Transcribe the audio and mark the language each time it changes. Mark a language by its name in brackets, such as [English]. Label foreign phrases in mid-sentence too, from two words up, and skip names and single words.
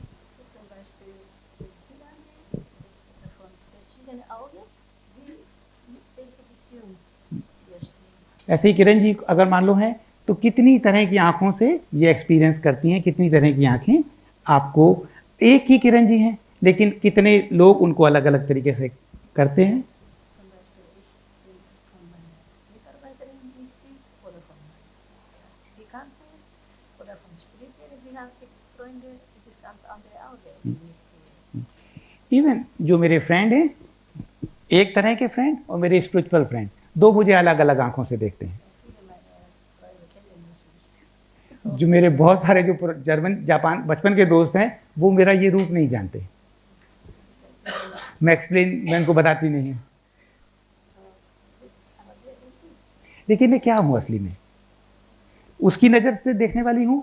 [Hindi] ऐसे ही किरण जी अगर मान लो है तो कितनी तरह की आंखों से ये एक्सपीरियंस करती हैं, कितनी तरह की आंखें आपको एक ही किरण जी हैं, लेकिन कितने लोग उनको अलग अलग तरीके से करते हैं। [German] Zum Beispiel, ich bin von meiner Mitarbeiterin Missy oder von meinen Bekannten oder von spirituellen Freunden. Es ist ganz andere Augen, die ich sehe. [Hindi] इवन जो मेरे फ्रेंड हैं, एक तरह के फ्रेंड और मेरे स्पिरिचुअल फ्रेंड, दो मुझे अलग अलग आंखों से देखते हैं। [German] Viele meiner Freunde kennen mich nicht. [Hindi] जो मेरे बहुत सारे जो जर्मन जापान बचपन के दोस्त हैं, वो मेरा ये रूप नहीं जानते। मैं उनको बताती नहीं हूँ, लेकिन मैं क्या हूँ असली में, उसकी नज़र से देखने वाली हूँ।